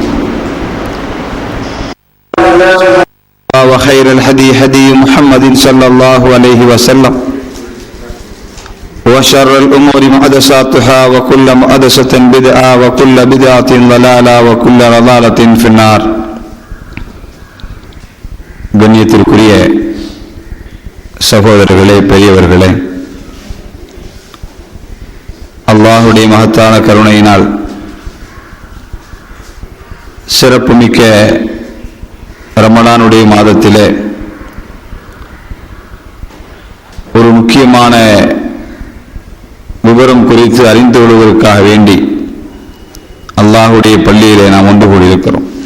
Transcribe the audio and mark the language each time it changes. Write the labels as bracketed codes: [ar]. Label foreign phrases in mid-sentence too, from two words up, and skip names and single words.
[ar] وخير الهدي هدي محمد صلى الله عليه وسلم وشر الأمور محدثاتها وكل محدثة بدعة وكل بدعة ضلالة وكل ضلالة في النار. [ta] கண்ணியத்திற்குரிய சகோதரர்களே, பெரியவர்களே, அல்லாஹுடைய மகத்தான கருணையினால் சிறப்புமிக்க ரமலானுடைய மாதத்திலே ஒரு முக்கியமான விவரம் குறித்து அறிந்து கொள்வதற்காக வேண்டி அல்லாஹுடைய பள்ளியிலே நாம் ஒன்று கூடியிருக்கிறோம்.